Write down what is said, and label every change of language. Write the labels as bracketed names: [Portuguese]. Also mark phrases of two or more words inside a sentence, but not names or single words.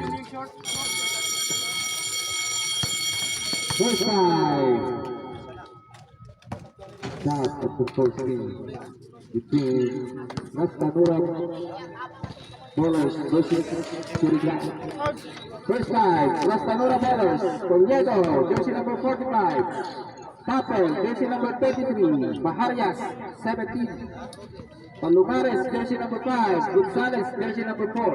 [English] First five. Shot at the first game between Nastanura Bowlers versus Surigao. First five, Nastanura Bowlers, Toledo, jersey number 45. Papel, jersey number 33. Baharias, 17. Palumares, jersey number 5. Gonzales, jersey number 4.